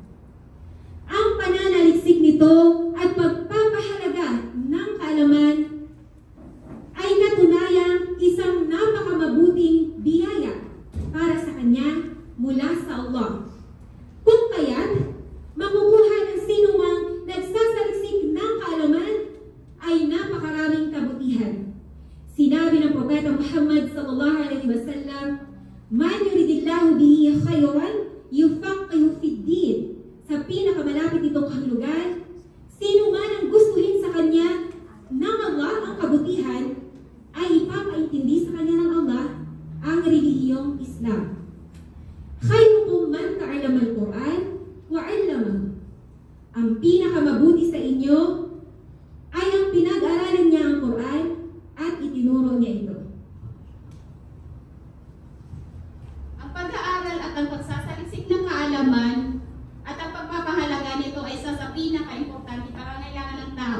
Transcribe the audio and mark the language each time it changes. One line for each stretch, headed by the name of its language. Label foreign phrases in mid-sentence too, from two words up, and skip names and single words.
Filipino: Ang pananaliksik nito at pagpapahalaga ng kaalaman ay natunayang isang napakamabuting biyaya para sa kanya mula sa Allah. Kung kaya't makukuha ng sinumang nagsasaliksik ng kaalaman ay napakaraming kabutihan. Sinabi ng Propeta Muhammad
Arabic: صلى الله عليه وسلم, "من يرد الله به خيرا يفقهه في الدين."
Filipino: Sa pinakamalapit nitong kahulugan, sino man ang gustuhin sa kanya ng Allah ang kabutihan, ay ipapaintindi sa kanya ng Allah ang relihiyong Islam.
Arabic: خيركم من تعلم القرآن وعلمه.
Filipino: Ang pinakamabuti sa inyo ay ang pinag-aralan niya ang Quran at itinuro niya ito. Ang pag-aaral at ang pagsasaliksik ng kaalaman at ang pagpapahalaga nito ay isa sa pinaka-importante pangangailangan ng tao.